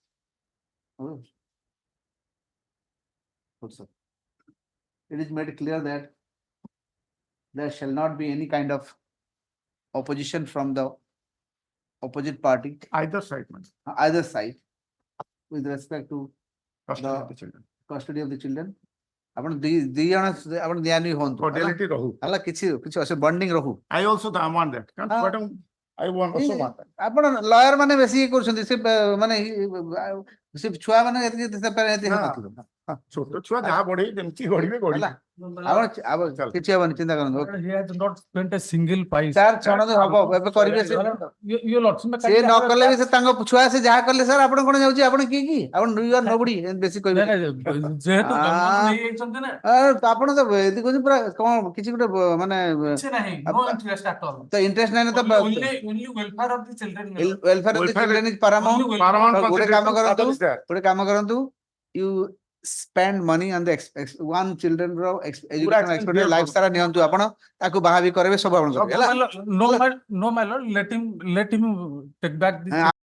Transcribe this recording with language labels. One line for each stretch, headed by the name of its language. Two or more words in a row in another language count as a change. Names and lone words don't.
English: It is made clear that there shall not be any kind of opposition from the opposite party, Either side, man. either side, with respect to Custody of the children. custody of the children.
Odia: ଆପଣ ଦି ଜଣ ଆପଣ ଧ୍ୟାନ ହୁଅନ୍ତୁ, Fidelity ରହୁ. ହେଲା କିଛି ବଣ୍ଡିଂ ରହୁ.
English: I also want that. I also want that.
Odia: ଆପଣ ଲୟର ମାନେ ବେଶୀ ଇଏ କରୁଛନ୍ତି, ସେ ମାନେ ସେ ଛୁଆ ମାନେ ଏତିକି ଏତିକି ହେଇନଥିବ। ଛୋଟ ଛୁଆ ଯାହା ବଢେଇ ଯେମିତି ବଢିବେ ହେଲା ଆପଣ କିଛି ହବନି ଚିନ୍ତା କରନ୍ତୁ।
English: He has not spent a single paisa.
Odia: ସାର୍ ଛଣନ୍ତୁ ହବ ଏବେ କରିବେ ସେ
English: Your lordship, मैं
Odia: ସେ ନ କଲେ ବି ସେ ତାଙ୍କ ଛୁଆ ସେ ଯାହା କଲେ ସାର୍ ଆପଣ କଣ ଯାଉଛି ଆପଣ କିଏ କି ଆପଣ
English: you are nobody
Odia: ବେଶୀ କହିବେ ଯେହେତୁ ଜନ୍ମରୁ ନେଇଯାଇଛନ୍ତି ନା ଆପଣ ତ ଏମିତି କହୁଛନ୍ତି ପୁରା କଣ କିଛି ଗୋଟେ ମାନେ କିଛି ନାହିଁ,
English: no interest at all.
Odia: ତ ଇଣ୍ଟରେଷ୍ଟ ନାହିଁ ନା ତ
English: Only welfare of the children. welfare of the children is paramount. paramount
Odia: ଗୋଟେ କାମ
English: consideration
Odia: କରନ୍ତୁ
English: is there.
Odia: ଗୋଟେ କାମ କରନ୍ତୁ
English: you spend money on the one children
Odia: ର
English: education expenditure life
Odia: ସାରା ନିଅନ୍ତୁ ଆପଣ ତାକୁ ବାହା ବି କରିବେ ସବୁ ଆପଣ କରିବେ ହେଲା
English: No, my lord, let him take back this.